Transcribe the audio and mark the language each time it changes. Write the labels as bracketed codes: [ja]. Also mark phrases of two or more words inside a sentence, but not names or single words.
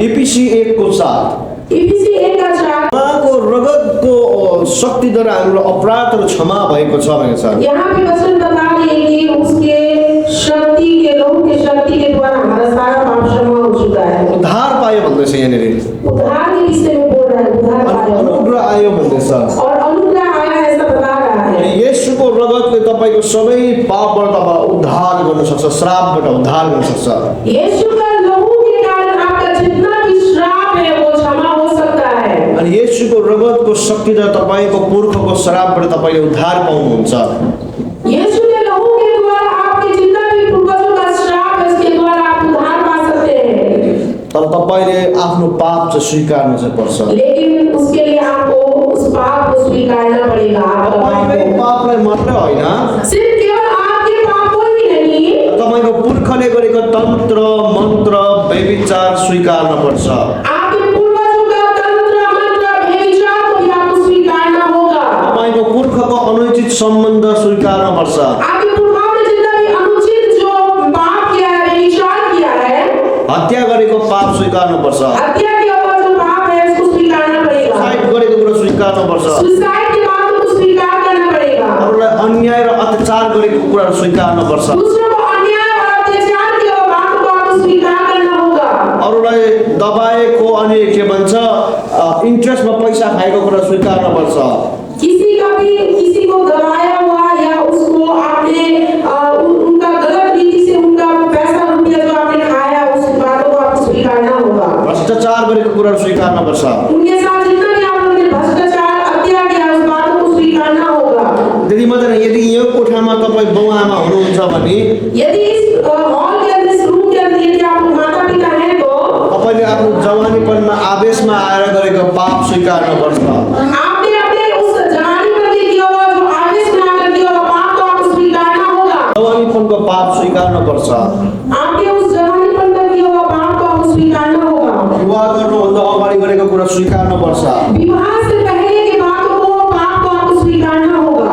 [ne] इफिसी 1:7 इफिसी 1:4 उहाँको रगतको शक्तिद्वारा हाम्रो अपराधहरू क्षमा भएको छ भनेको छ। [hi] यहाँ पे वचन बता रही है कि उसके शक्ति के, लहू के शक्ति के द्वारा हमारा सारा पाप क्षमा हो चुका है। [ne] उद्धार पायो भन्दैछ यहाँनिर, [hi] उद्धार के विषय में बोल रहा है, [ne] उद्धार अनि [hi] पाया [ne] अनुग्रह आयो भन्दैछ। [hi] और अनुग्रह आया ऐसा बता रहा है। [ne] अनि येशूको रगतले तपाईँको सबै पापबाट तपाईँ उद्धार गर्न सक्छ, श्रापबाट उद्धार गर्न सक्छ। [hi] यीशु का लहू के कारण आपका जितना भी श्राप है वो क्षमा हो सकता है। [ne] अनि येशूको रगतको शक्तिले तपाईँको पुर्खको श्रापबाट तपाईँले उद्धार पाउनुहुन्छ। [hi] यीशु के लहू के द्वारा आपके जितना भी पूर्वजों का श्राप है उसके द्वारा आप उद्धार पा सकते हैं। [ne] तर तपाईँले आफ्नो पाप चाहिँ स्वीकार्नु चाहिँ पर्छ। [hi] लेकिन उसके लिए आपको उस पाप को स्वीकारना पड़ेगा। [ne] तपाईँकै पापलाई मात्रै होइन, [hi] सिर्फ केवल आपके पापों ही नहीं, [ne] तपाईँको पुर्खले गरेको तन्त्र मन्त्र व्यभिचार स्वीकार्न पर्छ। [hi] आपके पूर्वजों का तंत्र मंत्र व्यभिचार को भी आपको स्वीकारना होगा। [ne] तपाईँको पुर्खको अनुचित सम्बन्ध स्वीकार्न पर्छ। [hi] आपके पुरखाओं ने जितना भी अनुचित जो पाप किया है, व्यभिचार किया है, [ne] हत्या गरेको पाप स्वीकार्नु पर्छ। [hi] हत्या किया हुआ जो पाप है उसको स्वीकारना पड़ेगा। [ne] सुसाइड गरेको कुरा स्वीकार्नु पर्छ। [hi] सुसाइड की बात को स्वीकार करना पड़ेगा। [ne] अरूलाई अन्याय र अत्याचार गरेको कुरा स्वीकार्नु पर्छ। [hi] दूसरों को अन्याय और अत्याचार किया हुआ बात को आपको स्वीकार करना होगा। [ne] अरूलाई दबाएको अनि के भन्छ इन्ट्रेस्टमा पैसा खाएको कुरा स्वीकार्नु पर्छ। [hi] किसी को दबाया हुआ या उसको आपने उनका गलत रीति से उनका पैसा रुपया जो आपने खाया उस बातों को आपको स्वीकारना होगा। [ne] भ्रष्टाचार गरेको कुरा स्वीकार्नु पर्छ। [hi] उनके साथ जितना भी आप लोगों ने भ्रष्टाचार हत्या किया उस बातों को स्वीकारना होगा। [ne] त्यति मात्रै होइन, यदि यो कोठामा तपाईँ बाउ आमा हुनुहुन्छ भने [hi] यदि इस हॉल के अंदर, इस रूम के अंदर यदि आप माता पिता हैं तो [ne] तपाईँले आफ्नो जवानीपनमा आवेशमा आएर गरेको पाप स्वीकार्नु पर्छ। [hi] आपने अपने उस जवानीपन में किया हुआ जो आवेश में आकर किया हुआ पाप को आपको स्वीकारना होगा। [ne] जवानीपनको पाप स्वीकार्नु पर्छ। [hi] आपके उस जवानीपन में किया हुआ पाप को आपको स्वीकारना होगा। [ne] विवाह गर्नुभन्दा अगाडि गरेको कुरा स्वीकार्नुपर्छ। [hi] विवाह से पहले के बातों को पाप को आपको स्वीकारना होगा,